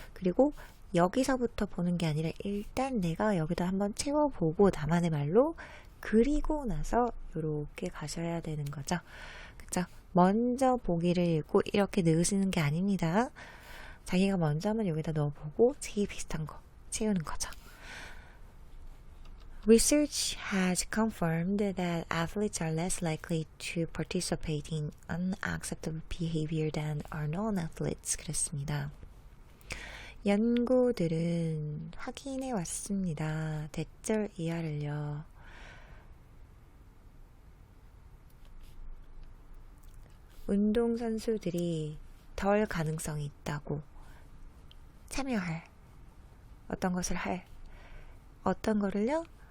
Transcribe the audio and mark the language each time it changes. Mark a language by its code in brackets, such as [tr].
[ko] 그리고 여기서부터 보는 게 아니라 일단 내가 여기다 한번 채워보고 나만의 말로 그리고 나서 이렇게 가셔야 되는 거죠. 그죠? 먼저 보기를 읽고 이렇게 넣으시는 게 아닙니다. 자기가 먼저 한번 여기다 넣어보고 제일 비슷한 거 채우는 거죠. [en] Research has confirmed that athletes are less likely to participate in unacceptable behavior than are non-athletes. [ko] 그랬습니다. 연구들은 확인해 왔습니다. 대절 이하를요. 운동선수들이 덜 가능성이 있다고 참여할 어떤 것을 할 어떤 거를요?